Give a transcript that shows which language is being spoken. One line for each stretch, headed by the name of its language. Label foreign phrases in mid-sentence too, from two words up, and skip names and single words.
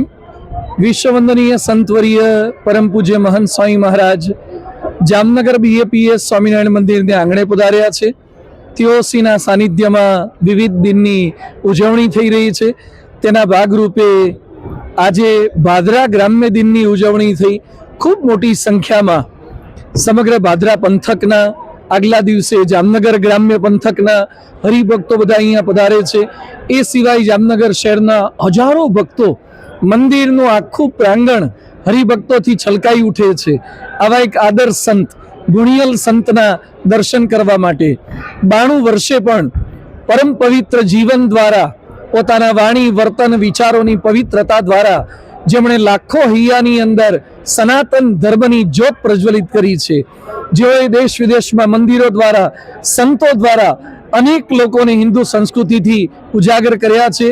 Gujarati: વિશ્વવંદનીય સંતવર્ય પરમ પૂજ્ય મહંત સ્વામી મહારાજ જામનગર BAPS સ્વામીનારાયણ મંદિર ને આંગણે પધાર્યા છે। તેઓસીના સાનિધ્યમાં વિવિધ દિનની ઉજવણી થઈ રહી છે। તેના ભાગરૂપે આજે ભાદરા ગ્રામ્ય દિનની ઉજવણી થઈ। ખૂબ મોટી સંખ્યામાં સમગ્ર ભાદરા પંથકના આગલા દિવસે જામનગર ગ્રામ્ય પંથકના હરિભક્તો બધા અહીંયા પધારે છે। એ સિવાય જામનગર શહેરના હજારો ભક્તો મંદિરનું આખું પ્રાંગણ હરિભક્તોથી છલકાઈ ઉઠે છે। આવા એક આદર્શ સંત ગુણિયલ સંતના દર્શન કરવા માટે 92 વર્ષે પણ પરમ પવિત્ર જીવન દ્વારા પોતાના વાણી વર્તન વિચારોની પવિત્રતા દ્વારા જેમણે લાખો હૈયાની અંદર સનાતન ધર્મની જ્યોત પ્રજ્વલિત કરી છે, જેઓએ દેશ વિદેશમાં મંદિરો દ્વારા સંતો દ્વારા અનેક લોકોને હિન્દુ સંસ્કૃતિથી ઉજાગર કર્યા છે।